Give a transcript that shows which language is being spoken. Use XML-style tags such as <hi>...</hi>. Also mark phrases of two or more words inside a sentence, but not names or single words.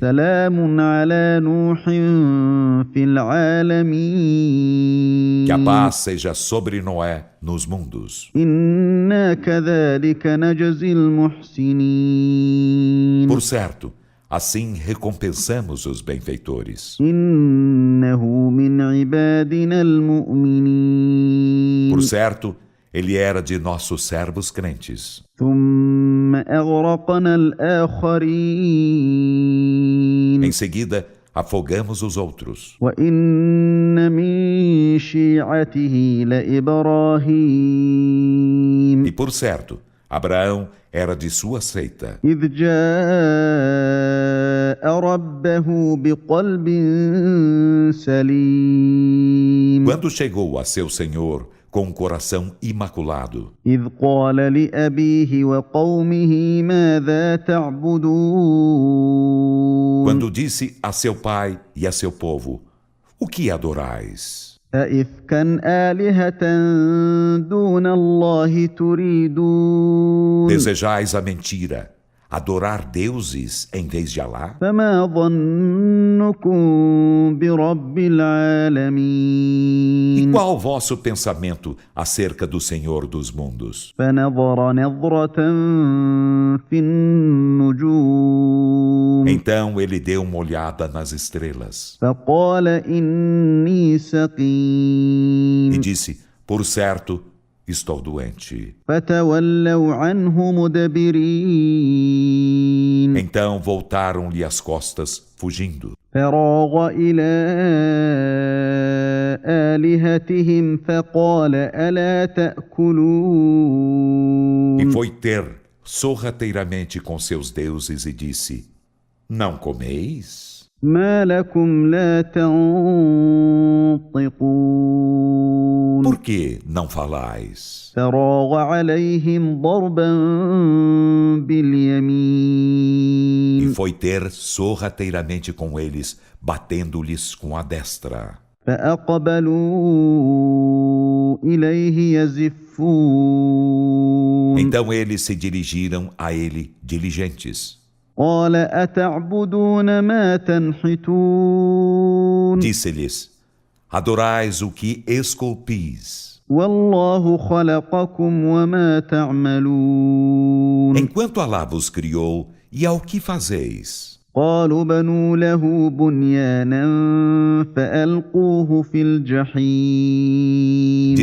<ar>سلام على نوح في العالمين</ar> <pt>Que a paz seja sobre Noé nos mundos.</pt> <ar>إنا كذلك نجزي المحسنين</ar> <pt>Por certo, assim recompensamos os benfeitores.</pt> <ar>إنه من عبادنا المؤمنين</ar> <pt>Por certo, ele era de nossos servos crentes.</pt> <ar>ثم أغرقنا الآخرين</ar> <pt>Em seguida, afogamos os outros.</pt> <ar>وإن من شيعته لإبراهيم</ar> <pt>E por certo, Abraão era de sua seita,</pt> <ar>إذ جاء ربه بقلب سليم</ar> <pt>quando chegou a seu Senhor com um coração imaculado,</pt> <ar>إذ قال لأبيه وقومه ماذا تعبدون</ar> <pt>quando disse a seu pai e a seu povo: O que adorais?</pt> <ar>أئفكا آلهة دون الله تريدون</ar> <pt>Desejais a mentira, adorar deuses em vez de Alá?</pt> <ar>فما ظنكم برب</ar> <pt>E</pt> <ar>العالمين</ar> <pt>qual o vosso pensamento acerca do Senhor dos mundos?</pt> <ar>فنظر نظرة في النجوم</ar> <pt>Então ele deu uma olhada nas estrelas</pt> <ar>فقال إني</ar> <pt>e</pt> <ar>سقيم</ar> <pt>disse: Por certo, estou doente.</pt> <ar>فتولوا عنه مدبرين</ar> <pt>Então voltaram-lhe as costas, fugindo.</pt> <ar>فراغ إلى آلهتهم فقال ألا</ar> <pt>E</pt> <ar>تأكلون</ar> <pt>foi ter sorrateiramente com seus deuses e disse: Não comeis?</pt> <ar>ما لكم لا تنطقون</ar> <pt>Por que não falais?</pt> <ar>فراغ عليهم ضربا</ar> <pt>E</pt> <ar>باليمين</ar> <pt>foi ter sorrateiramente com eles, batendo-lhes com a destra.</pt> <ar>فأقبلوا إليه يزفون</ar> <pt>Então eles se dirigiram a ele diligentes.</pt> <ar>قال أتعبدون ما تنحتون</ar> <pt>Disse-lhes: Adorais o que esculpis,</pt> <ar>والله خلقكم وما تعملون</ar> <pt>enquanto Alá vos criou, e ao que fazeis?</pt> <ar>قالوا بنوا له بنيانا فألقوه في الجحيم</ar>